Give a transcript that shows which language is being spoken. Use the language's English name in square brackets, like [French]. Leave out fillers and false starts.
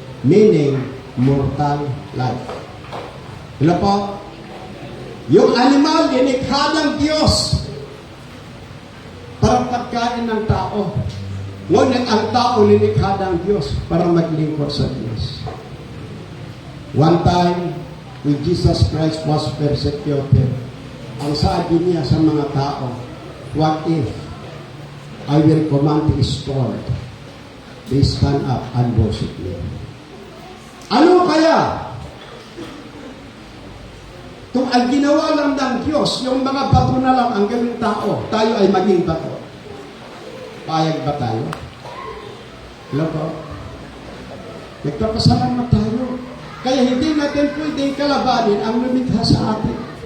[English] Meaning, mortal life. Hello po? [Filipino] Yung animal, linikha ng Diyos para pagkain ng tao. Ngunit ang tao linikha ng Diyos para maglingkod sa Diyos. [English] One time, when Jesus Christ was persecuted, [Filipino] ang sabi niya sa mga tao, [English] what if I will command the sword, they stand up and worship me? [Filipino] Ano kaya? Kung ang ginawa lang ng Diyos, yung mga bato na lang ang gawing tao, tayo ay maging bato. Payag ba tayo? Hello po? Nagpapasalamat tayo. Kaya hindi natin pwedeng kalabanin ang lumikha sa atin.